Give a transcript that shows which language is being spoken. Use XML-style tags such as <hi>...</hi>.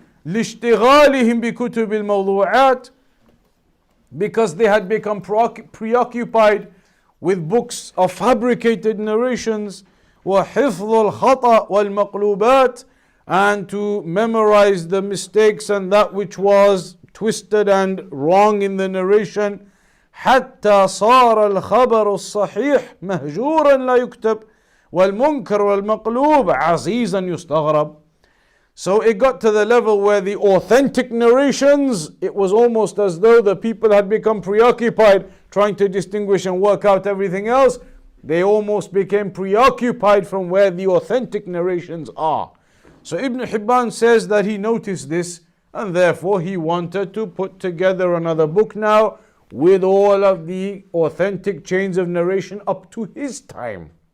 <ar>لِاشْتِغَالِهِمْ بِكُتُبِ الْمَوْضُوعَاتِ,</ar> <en>because they had become preoccupied with books of fabricated narrations.</en> <ar>وَحِفْظُ الْخَطَأِ وَالْمَقْلُوبَاتِ,</ar> <en>and to memorize the mistakes and that which was twisted and wrong in the narration.</en> <ar>حتى صار الخبر الصحيح مهجورا لا يكتب والمنكر والمقلوب عزيزا يستغرب.</ar> <en>So it got to the level where the authentic narrations, it was almost as though the people had become preoccupied trying to distinguish and work out everything else. They almost became preoccupied from where the authentic narrations are. So Ibn Hibban says that he noticed this, and therefore he wanted to put together another book now with all of the authentic chains of narration up to his time.</en>